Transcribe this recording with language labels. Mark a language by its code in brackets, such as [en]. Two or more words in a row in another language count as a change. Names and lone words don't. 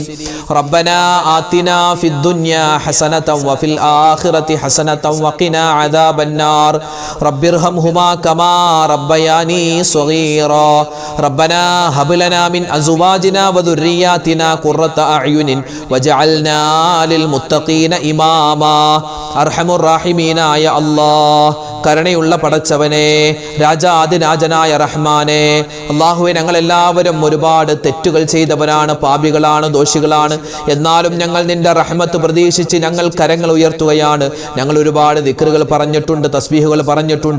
[ar] ربنا آتنا في الدنيا حسنة وفي الآخرة حسنة وقنا عذاب النار. رب ارحمهما كما ربياني صغيرا. ربنا هب لنا من أزواجنا وذرياتنا قرة أعين وجعلنا للمتقين إماما. أرحم الراحمين يا الله. [ml] കരുണയുള്ള പടച്ചവനെ, രാജാതിരാജനായ റഹ്മാനെ, അല്ലാഹുവേ, ഞങ്ങൾ എല്ലാവരും ഒരുപാട് തെറ്റുകൾ ചെയ്തവരാണ്, പാപികളാണ്, ദോഷികളാണ്. എന്നാലും ഞങ്ങൾ നിന്റെ റഹ്മത്ത് പ്രതീക്ഷിച്ച് ഞങ്ങൾ കരങ്ങൾ ഉയർത്തുകയാണ്. ഞങ്ങൾ ഒരുപാട് ദിക്റുകൾ പറഞ്ഞിട്ടുണ്ട്, തസ്ബീഹുകൾ പറഞ്ഞിട്ടുണ്ട്.